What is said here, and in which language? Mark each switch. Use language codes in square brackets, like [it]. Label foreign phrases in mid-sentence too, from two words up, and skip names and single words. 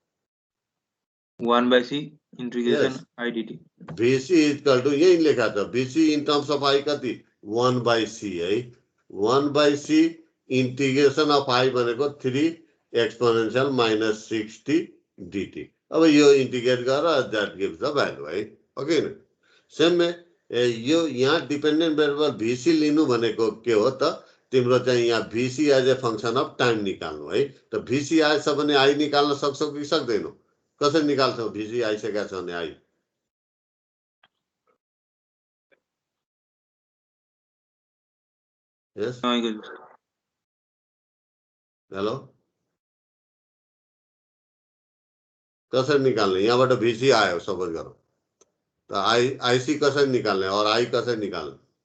[en] 1/c integration i dt [ne] भिसी [en] equal to [ne] यही लेखा छ भिसी [en] in terms of I [ne] कति 1/c है 1/c [en] integration of I [ne] भनेको 3 एक्सपोनेन्शियल -60 dt अब यो इंटीग्रेट गरेर [en] that gives the value [ne] है ओके न सेम में यो यहाँ डिपेन्डेन्ट भेरिएबल भिसी लिनु भनेको के हो त तिम्रो चाहिँ यहाँ भिसी [en] as a function of time [ne] निकाल्नु है त भिसी आएछ भने आई निकाल्न सक्छौ कि सक्दैनौ कसरी निकाल्छौ भिसी आइसकेको छ भने आई [en] yes hello [ne] कसरी निकाल्ने यहाँबाट भिसी आयो सपोज गरौँ त आईसी कसरी निकाल्ने और आई कसरी निकाल्ने